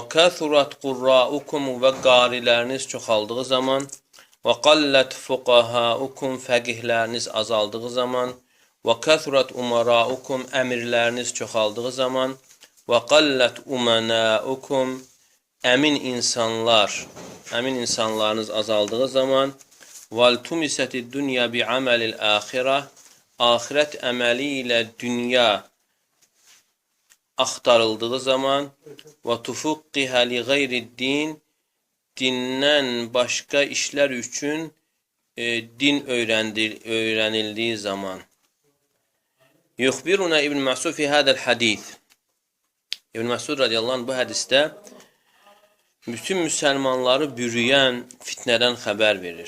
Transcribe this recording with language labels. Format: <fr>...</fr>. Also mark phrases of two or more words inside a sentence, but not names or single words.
<ar>كثرت قراؤكم</ar> <az>və qariləriniz çoxaldığı zaman və</az> <ar>قلت فقهاؤكم,</ar> <az>fəqihləriniz azaldığı zaman və</az> <ar>كثرت أمراؤكم,</ar> <az>əmirləriniz çoxaldığı zaman və</az> <ar>قلت أمناؤكم,</ar> <az>əmin insanlarınız azaldığı zaman</az> <ar>وَالْتُمِسَتِ الدُّنْيَا بِعَمَلِ الْآخِرَةِ,</ar> <az>ahirət əməli ilə dünya axtarıldığı zaman</az> <ar>وَتُفُقِّهَ لِغَيْرِ الدِّينِ,</ar> <az>dindən başqa işlər üçün din öyrənildiyi zaman.</az> <ar>يخبرنا ابن مسعود في هذا الحديث.</ar> <az>İbn Məsud</az> <ar>رضي الله عنه</ar> <az>bu hədisdə bütün müsəlmanları bürüyən fitnədən xəbər verir.</az>